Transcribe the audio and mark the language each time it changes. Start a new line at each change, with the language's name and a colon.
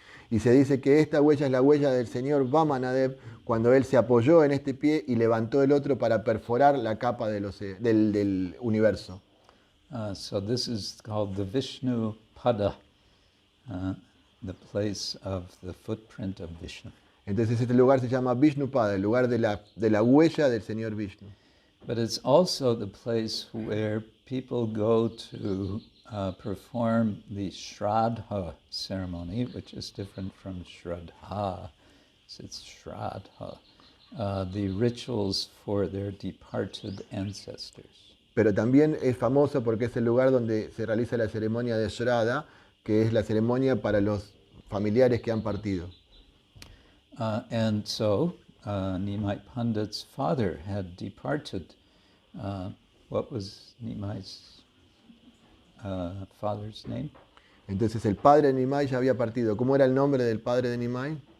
Spanish: Y se dice que esta huella es la huella del señor Vamanadev cuando él se apoyó en este pie y levantó el otro para perforar la capa del universo.
English: So this is called the Vishnu Pada, the place of the footprint of Vishnu.
Spanish: Entonces este lugar se llama Vishnupada, el lugar de la huella del señor Vishnu.
English: But it's also the place where people go to perform the Shraddha ceremony, which is different from Shraddha. It's Shraddha, the rituals for their departed ancestors.
Spanish: Pero también es famoso porque es el lugar donde se realiza la ceremonia de Shraddha, que es la ceremonia para los familiares que han partido.
English: And so Nimai Pandit's father had departed. What was Nimai's father's name?
Spanish: Entonces el padre de Nimai ya había partido. ¿Cómo era el nombre del padre de Nimai?